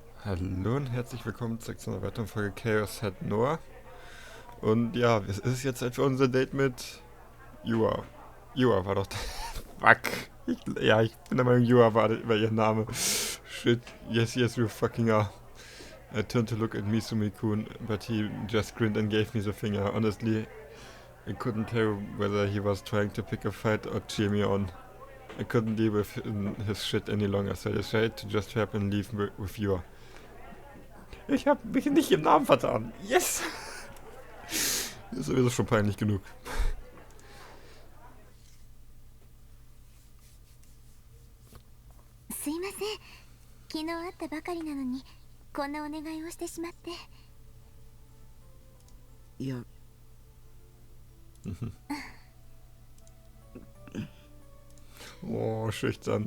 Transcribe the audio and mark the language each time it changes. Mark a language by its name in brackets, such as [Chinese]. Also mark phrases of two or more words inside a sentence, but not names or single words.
[German] Hallo und herzlich willkommen zu einer weiteren Folge Chäos hat Noah. Und ja, es ist jetzt Zeit für unser Date mit Jua. Jua war doch. Fuck. Ich bin der Meinung, Jua war ihr Name. [English] Shit. Yes, you fucking are. I turned to look at Misumi-kun, but he just grinned and gave me the finger. Honestly, I couldn't tell whether he was trying to pick a fight or cheer me on. I couldn't deal with his shit any longer, so I decided to just help and leave with Jua. [German] Ich habe mich nicht im Namen vertan. Yes! Ist sowieso schon peinlich genug. [Japanese] すいません。昨日会ったばかりなのにこんなお願いをしてしまって。いや。 [German] Oh, schüchtern.